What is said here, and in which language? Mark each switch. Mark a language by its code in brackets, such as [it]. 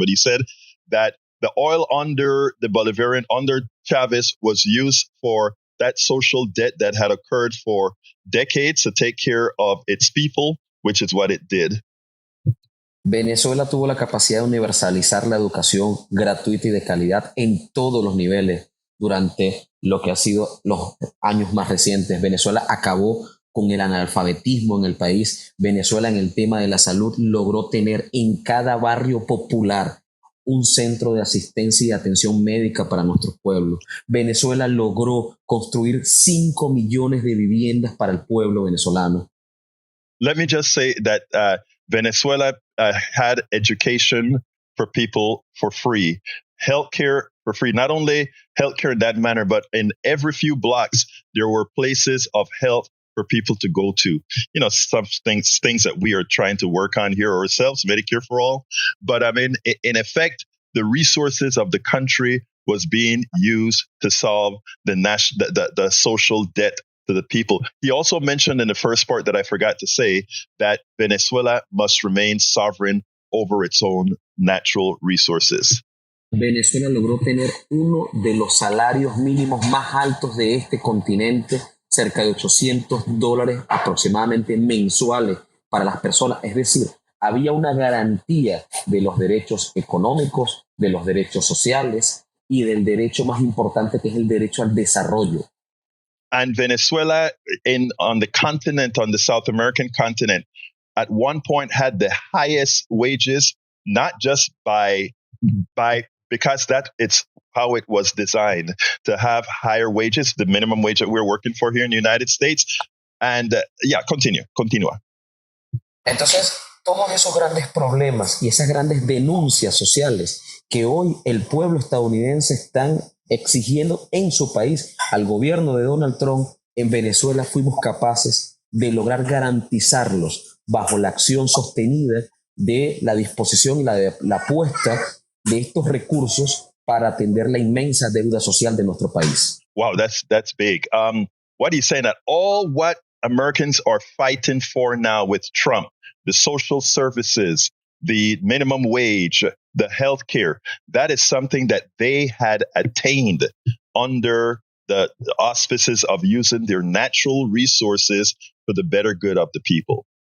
[en] But he said that the oil under the Bolivarian, under Chavez, was used for that social debt that had occurred for decades to take care of its people, which is what it did. [es] Venezuela tuvo la capacidad de universalizar la educación gratuita y de calidad en todos los niveles durante lo que ha sido los años más recientes. Venezuela acabó con el analfabetismo en el país. Venezuela en el tema de la salud logró tener en cada barrio popular un centro de asistencia y atención médica para nuestros pueblos. Venezuela logró construir 5 millones de viviendas para el pueblo venezolano. [en] Let me just say that Venezuela had education for people for free, healthcare for free. Not only healthcare in that manner, but in every few blocks, there were places of health for people to go to. You know, some things that we are trying to work on here ourselves, Medicare for all. But I mean, in effect, the resources of the country was being used to solve the social debt to the people. He also mentioned in the first part that I forgot to say that Venezuela must remain sovereign over its own natural resources. [es] Venezuela logró tener uno de los salarios mínimos más altos de este continente, cerca de $800 aproximadamente mensuales para las personas. Es decir, había una garantía de los derechos económicos, de los derechos sociales y del derecho más importante, que es el derecho al desarrollo. [en] And Venezuela on the continent, on the South American continent, at one point had the highest wages, not just because it's how it was designed to have higher wages, the minimum wage that we're working for here in the United States. [es] And continúa. Entonces, todos esos grandes problemas y esas grandes denuncias sociales que hoy el pueblo estadounidense están exigiendo en su país al gobierno de Donald Trump, en Venezuela fuimos capaces de lograr garantizarlos bajo la acción sostenida de la disposición y la apuesta de estos recursos para atender la inmensa deuda social de nuestro país. [en] Wow, that's big. What he's saying that all what Americans are fighting for now with Trump, the social services, the minimum wage, the health care, that is something that they had attained under the auspices of using their natural resources for the better good of the people.